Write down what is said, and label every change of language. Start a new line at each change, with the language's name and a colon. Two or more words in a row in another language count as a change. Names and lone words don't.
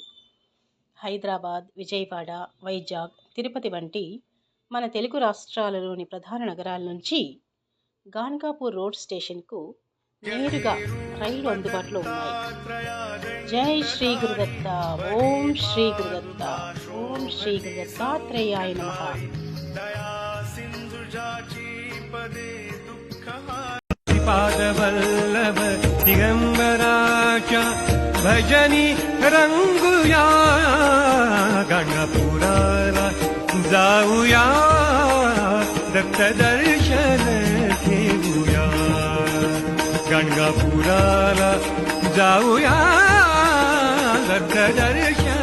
Telugu: హైదరాబాద్, విజయవాడ, వైజాగ్, తిరుపతి వంటి మన తెలుగు రాష్ట్రాలలోని ప్రధాన నగరాల నుంచి గాణిగాపూర్ రోడ్ స్టేషన్కు నేరుగా రైళ్లు అందుబాటులో ఉన్నాయి. జై శ్రీ గురుదత్త. ఓం శ్రీ గురుదత్త. ఓం శ్రీ గురుదత్తాత్రేయాయ నమః.
Marathi: पादवल्लभ दिगंबराच्या भजनी रंगुया गणपुराला जाऊया दत्त दर्शन घेऊया गणपुराला जाऊया दत्त दर्शन